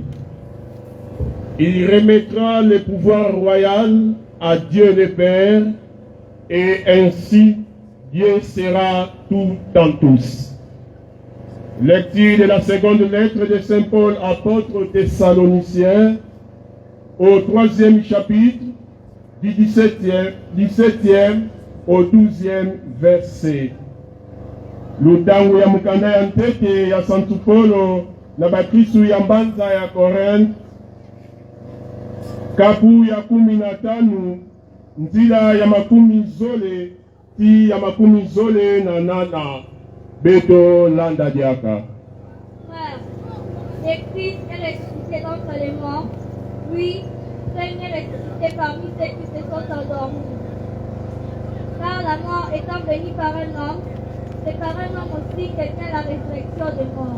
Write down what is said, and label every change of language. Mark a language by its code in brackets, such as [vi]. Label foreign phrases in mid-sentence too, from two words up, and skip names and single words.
[fr] Il remettra le pouvoir royal à Dieu le Père, et ainsi Dieu sera tout en tous. Lecture de la seconde lettre de Saint Paul, apôtre aux Thessaloniciens, au 3e chapitre, du 17e au 12e verset. [kg] Lutangu ya mukanda ya ntete ya Santo Paulo na bakristu ya mbanza ya Korinthe, kapu ya 15, nzila ya makumi zole ti ya makumi zole na nana. Beto landa diaka. [fr] Frère, le Christ est ressuscité d'entre les morts, oui, premier ressuscité parmi ceux qui se sont endormis. Car la mort étant venue par un homme, c'est par un homme aussi qu'elle vient la résurrection des morts.